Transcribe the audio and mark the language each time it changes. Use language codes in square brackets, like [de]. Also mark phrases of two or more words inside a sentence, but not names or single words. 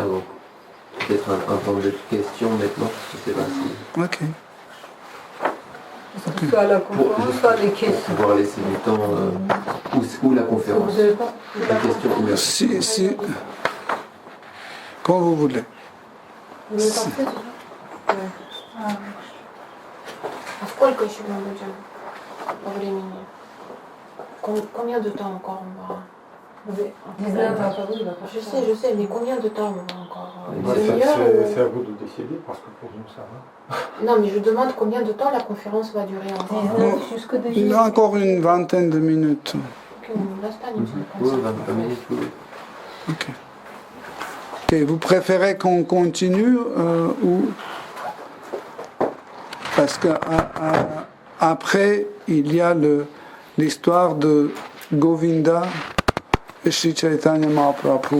[fr] Donc peut-être un temps de questions maintenant. Je ne sais pas si. Ok. Soit la conférence, soit les questions. Pour pouvoir laisser du temps. Ou la conférence. Vous avez pas Les questions ou la Si, quand vous voulez. Vous voulez partir déjà? [ru] А сколько еще мы будем по времени? [fr] Combien de temps encore on va? 19 à Paris, il va pas Je faire. sais, mais combien de temps on va encore? Une Ouais, demi-heure ou... C'est à vous de décider parce que pour nous ça va. Non, mais je demande combien de temps la conférence va durer encore. 19 jusqu'au Il y a encore une vingtaine de minutes. Ok, on [ru] останемся до [fr] Oui, [ru] конца. [fr] 20 minutes, oui. Ok. Ok, vous préférez qu'on continue ou parce que après il y a l'histoire de Govinda et Sri Chaitanya Mahaprabhu.